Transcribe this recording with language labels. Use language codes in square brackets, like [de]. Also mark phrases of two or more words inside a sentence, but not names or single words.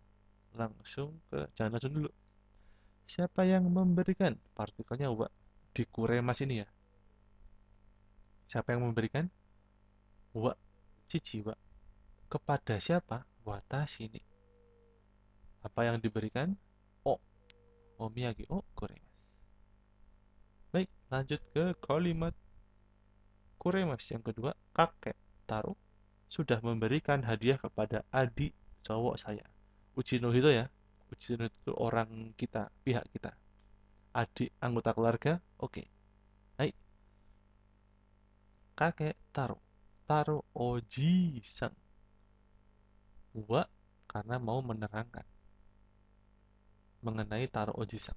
[id] Langsung ke, jangan langsung dulu. Siapa yang memberikan? Partikelnya wa. Di kuremas ini ya. Siapa yang memberikan? Wa. [ja] Cici wa. [id] Kepada siapa? [ja] Watashi ni. [id] Apa yang diberikan? [ja] O. Omiyage o kuremas. [id] Baik, lanjut ke kalimat kuremas. Yang kedua, kakek Taro sudah memberikan hadiah kepada adik cowok saya. [ja] Uchi no hito ya. Uchi no hito [id] itu orang kita, pihak kita. Adik anggota keluarga, oke. Hai, kakek Taro. [ja] Taro Oji-san. [id] Wa karena mau menerangkan mengenai [ja] Taro Oji-san.